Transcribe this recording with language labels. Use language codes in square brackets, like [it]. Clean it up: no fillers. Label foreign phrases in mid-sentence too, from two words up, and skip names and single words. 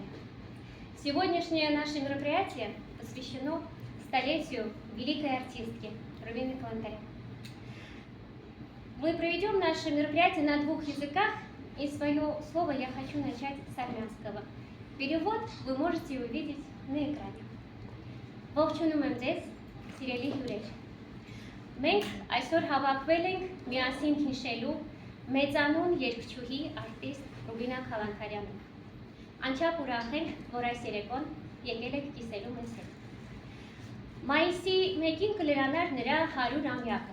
[ru] Сегодняшнее наше мероприятие посвящено столетию великой артистки Рубины Калантарян. Мы проведем наше мероприятие на 2 языках, и свое слово я хочу начать с армянского. Перевод вы можете увидеть на экране. [hy] Ողջունում եմ ձեզ, սիրելի հյուրեր։ Մենք այսօր հավաքվել ենք միասին հիշելու մեծանուն երգչուհի արտիստ Ռուբինա Քալանթարյանին։ Անչափ ուրախ ենք, որ այս երեկոն եկել եք կիսելու մեզ հետ։ Մայիսի 1-ին կլրանար նրա 100-ամյակը։